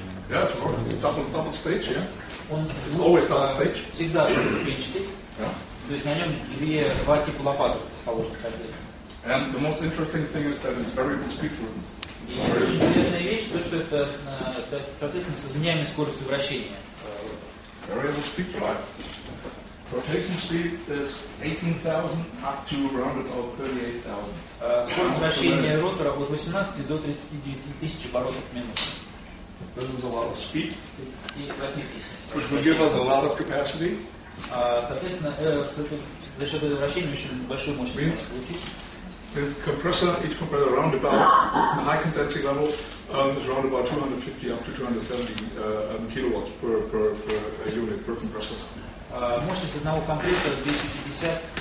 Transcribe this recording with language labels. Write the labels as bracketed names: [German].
[English] Yeah, it's double stage, yeah. [Russian] Он [English] always double stage. [Russian] Всегда двухступенчатый. То есть на нем два типа лопаток положено. [English] And the most interesting thing is that it's variable speed driven. [Russian] И очень интересная вещь, то, что это, соответственно, с изменяемой скоростью вращения. [English] Variable speed drive. Rotation speed is 18,000 up to around about 38,000. [Russian] Скорость вращения ротора от 18 до 39 тысяч оборотов в минуту. [English] This is a lot of speed. [Russian] 38 тысяч. [English] Which will give us a lot of capacity. [Russian] Соответственно, за счет этого вращения очень большую мощность можно получить. [English] Each compressor around about the high condensing level is around about 250 up to 270 kilowatts per unit per compressor. [Russian] Мощность одного компрессора 250,